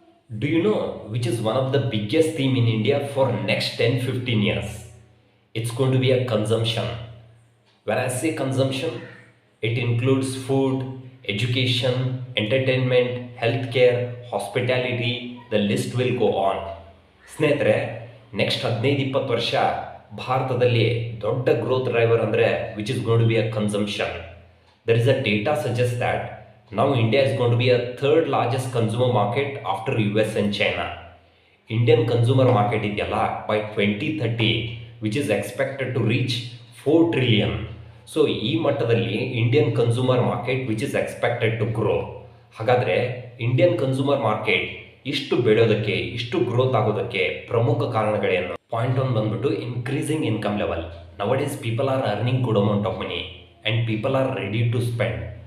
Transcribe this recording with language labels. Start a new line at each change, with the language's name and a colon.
English: Do you know which is one of the biggest theme in India for next 10-15 years? It's going to be a consumption. When I say consumption, it includes food, education, entertainment, healthcare, hospitality, the list will go on.
Kannada: ಸ್ನೇಹಿತರೆ,
English: next 15-20
Kannada: ವರ್ಷ ಭಾರತದಲ್ಲಿ ದೊಡ್ಡ
English: growth driver
Kannada: ಅಂದರೆ
English: Which is going to be a consumption. There is a data suggests that now India is going to be a third largest consumer market after US and China. Indian consumer market
Kannada: ಇದೆಯಲ್ಲ
English: by 2030 which is expected to reach 4 trillion. So
Kannada: ಈ ಮಟ್ಟದಲ್ಲಿ
English: Indian consumer market which is expected to grow.
Kannada: ಹಾಗಾದರೆ Indian consumer market ಇಷ್ಟು ಬೆಳೆಯೋದಕ್ಕೆ ಇಷ್ಟು growth ಆಗೋದಕ್ಕೆ ಪ್ರಮುಖ ಕಾರಣಗಳೇನು?
English: point 1
Kannada: ಬಂದ್ಬಿಟ್ಟು
English: Increasing income level. Nowadays people are earning good amount of money and people are ready to spend.